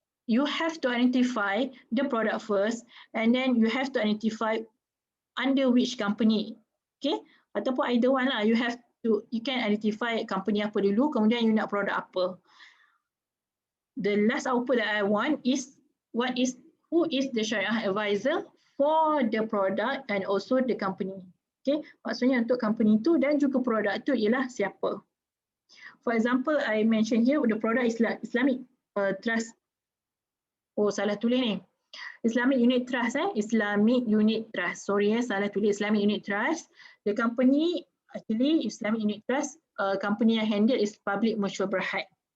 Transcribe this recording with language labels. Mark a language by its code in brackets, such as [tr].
[en] You have to identify the product first, and then you have to identify under which company [ms] Okay, ataupun [en] either one [ms] lah. [en] You can identify company [ms] apa dulu, kemudian you nak produk apa. [en] The last output that I want is who is the Shariah advisor for the product and also the company. [ms] Okay, maksudnya untuk company tu dan juga produk tu ialah siapa. [en] For example, I mention here the product Islamic Trust. [ms] Oh, salah tulis ni. [en] Islamic Unit Trust, Islamic Unit Trust. Sorry, [ms] salah tulis [en] Islamic Unit Trust. The company actually Islamic Unit Trust, company yang handle is Public Mutual Berhad.